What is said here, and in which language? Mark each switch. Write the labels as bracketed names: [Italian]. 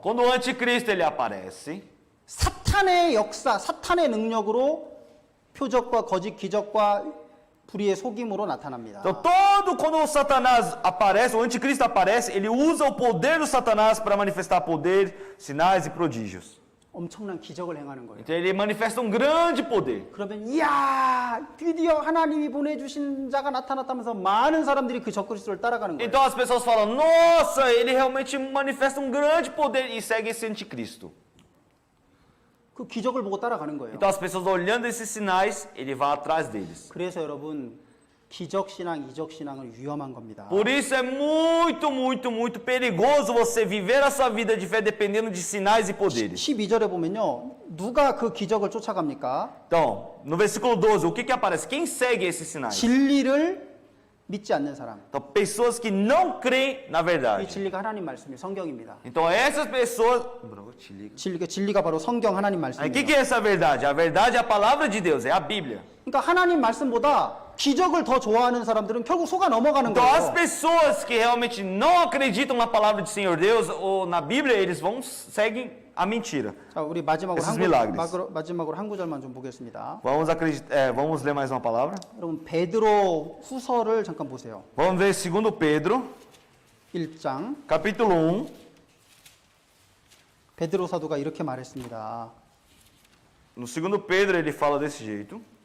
[Portuguese] Quando o anticristo ele aparece, [Korean] 사탄의 역사, 사탄의 능력으로 표적과 거짓 기적과 불의의 속임으로 나타납니다. [Portuguese] então quando o Satanás aparece, o anticristo aparece, ele usa o poder do Satanás para manifestar poder, sinais e prodígios. [Korean] 엄청난 기적을 행하는 거예요. [Portuguese] Então ele manifesta um grande poder. [Korean] 그러면 이야 드디어 하나님이 보내주신 자가 나타났다면서 많은 사람들이 그 적그리스도를 따라가는 거예요. [Portuguese] Então as pessoas falam, nossa, ele realmente manifesta um grande poder e segue esse anticristo. [Korean] 그 기적을 보고 따라가는 거예요. [Portuguese] Então as pessoas olhando esses sinais, ele vai atrás deles. [Korean] 그래서 여러분 기적신앙, 이적신앙은 위험한 겁니다. [Portuguese] Por isso é muito, muito, muito perigoso você viver a sua vida de fé dependendo de sinais e poderes. [Korean] 12절에 보면요. 누가 그 기적을 쫓아갑니까? [Portuguese] Então, no versículo 12, o que aparece? Quem segue esses sinais? [Korean] 진리를 믿지 않는 사람. [Portuguese] Então, pessoas que não creem na [Korean] 이 [Portuguese] verdade. [Korean] 진리가 하나님 말씀이에요. 성경입니다. [Portuguese] Então, essas pessoas... [Korean] 진리가 바로 성경 하나님 [Portuguese] O que [Korean] 말씀이에요. [Portuguese] é essa verdade? A verdade é a palavra de Deus, é a Bíblia. [Korean] 그러니까 하나님 말씀보다 기적을 더 좋아하는 사람들은 결국 속아 넘어가는 [Portuguese] Então, as [Korean] 거예요. [Portuguese] pessoas que realmente não acreditam na palavra do Senhor Deus ou na Bíblia, eles seguem a mentira. [Korean] 자, 우리 마지막으로 [Portuguese] Esses milagres. [Korean] 한 구절만 좀 보겠습니다. [Portuguese] Vamos ler mais uma palavra? [Korean] 여러분 베드로 후서를 잠깐 보세요. [Portuguese] Vamos ver 2 Pedro, [Korean] 1장 [Portuguese] capítulo 1. [Korean] 베드로 사도가 이렇게 말했습니다. [Portuguese] No 2 Pedro ele fala desse jeito.